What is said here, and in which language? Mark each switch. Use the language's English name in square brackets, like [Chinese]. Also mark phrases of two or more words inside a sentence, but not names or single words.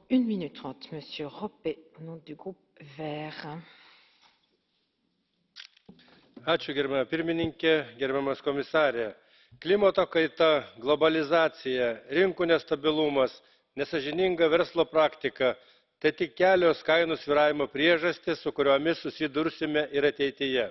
[French] 1 minute 30, Monsieur Ropé, au nom du groupe Vert. [Lithuanian] Ačiū, gerbiama pirmininkė, gerbiamas komisarė. Klimato kaita, globalizacija, rinkų nestabilumas, nesąžininga verslo praktika – tai tik kelios kainų svyravimo priežastys, su kuriomis susidursime ir ateityje.